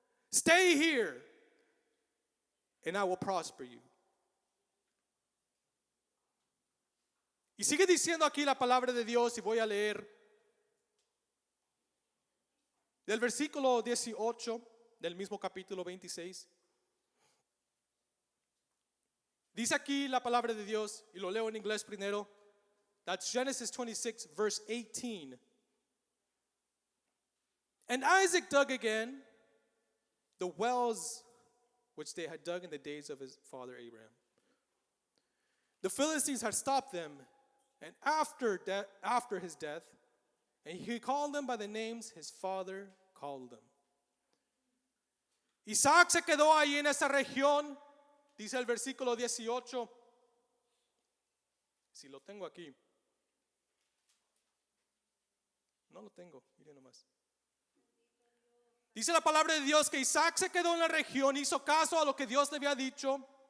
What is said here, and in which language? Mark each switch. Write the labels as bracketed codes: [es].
[en] Stay here, and I will prosper you. [es] Y sigue diciendo aquí la palabra de Dios, y voy a leer del versículo 18 del mismo capítulo 26. Dice aquí la palabra de Dios, y lo leo en inglés primero. [en] That's Genesis 26, verse 18. And Isaac dug again the wells which they had dug in the days of his father Abraham. The Philistines had stopped them, and after his death, and he called them by the names his father called them. [es] Isaac se quedó ahí en esa región, dice el versículo 18. Si lo tengo aquí. No lo tengo, miren nomás. Dice la palabra de Dios que Isaac se quedó en la región, hizo caso a lo que Dios le había dicho.